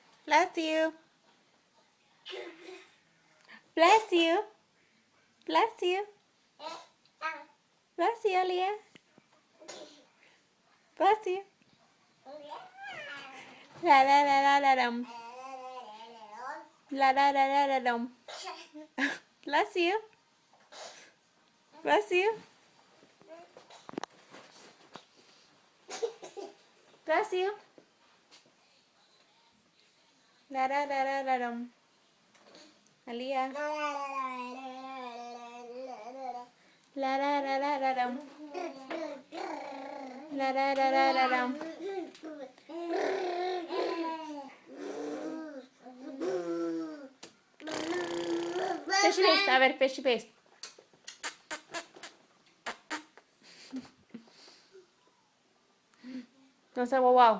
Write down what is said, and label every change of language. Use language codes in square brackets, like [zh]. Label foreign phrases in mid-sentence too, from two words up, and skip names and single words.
[en] Bless you. Bless you. Bless you. Bless you, Aaliyah. Bless you. La la la la la dum. La la la la la dum. Bless you. Bless you. Bless you. La la la la la dum. Aaliyah. La la la la la dum. La la la la la dum. Fishy face, [es] a ver, [en] fishy face. Don't say wow wow.